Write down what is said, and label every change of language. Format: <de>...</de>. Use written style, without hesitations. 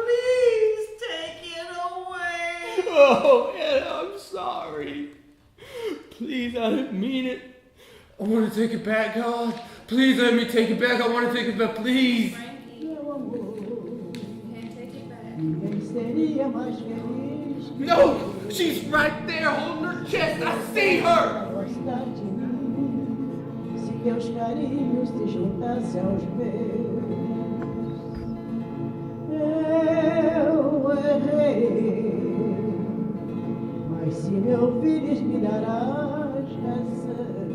<en>Please take it away. Oh, Ed, I'm sorry. Please, I didn't mean it. I want to take it back, God. Please let me take it back. I want to take it back, please. Frankie, you can't take it back.</en> <pt>Ninguém seria mais feliz.</pt> <en>No, she's right there holding her chest. I see her.</en> <pt>Gostar de mim, se meus carinhos se juntassem aos meus. Eu errei, mas se me ouvires me darás razão.</pt>